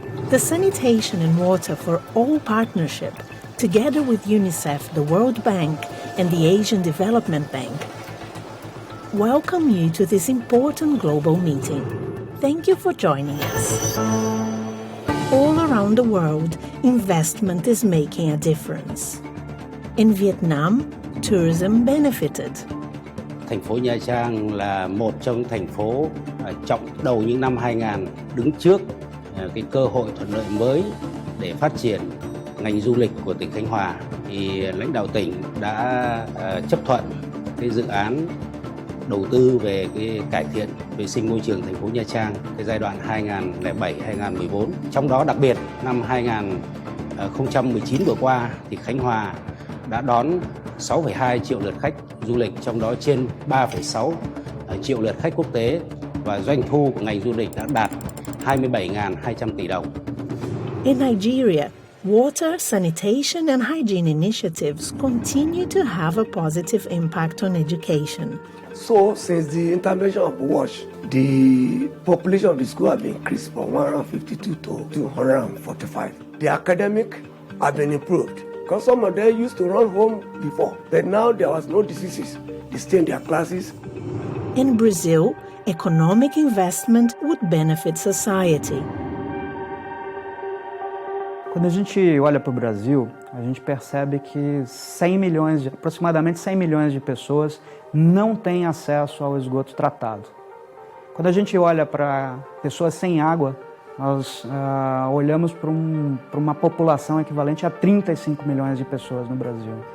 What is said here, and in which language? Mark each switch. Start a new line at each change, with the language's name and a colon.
English: The Sanitation and Water for All partnership, together with UNICEF, the World Bank, and the Asian Development Bank, welcome you to this important global meeting. Thank you for joining us. All around the world, investment is making a difference. In Vietnam, tourism benefited.
Vietnamese: Thành phố Nha Trang là một trong thành phố trọng đầu những năm 2000 đứng trước cái cơ hội thuận lợi mới để phát triển ngành du lịch của tỉnh Khánh Hòa. Thì lãnh đạo tỉnh đã chấp thuận cái dự án đầu tư về cái cải thiện vệ sinh môi trường thành phố Nha Trang cái giai đoạn 2007-2014. Trong đó đặc biệt năm 2019 vừa qua thì Khánh Hòa đã đón 6,2 triệu lượt khách du lịch, trong đó trên 3,6 triệu lượt khách quốc tế và doanh thu của ngành du lịch đã đạt 27.200 tỷ đồng.
English: In Nigeria, water, sanitation and hygiene initiatives continue to have a positive impact on education. So, since the intervention of WASH, the population of the school has been increased from 152 to 245. The academic have been improved because some of them used to run home before, but now there was no diseases. They stay in their classes. In Brazil, economic investment would benefit society.
Portuguese: Quando a gente olha para o Brasil, a gente percebe que aproximadamente 100 milhões de pessoas não têm acesso ao esgoto tratado. Quando a gente olha para pessoas sem água, nós olhamos para uma população equivalente a 35 milhões de pessoas no Brasil.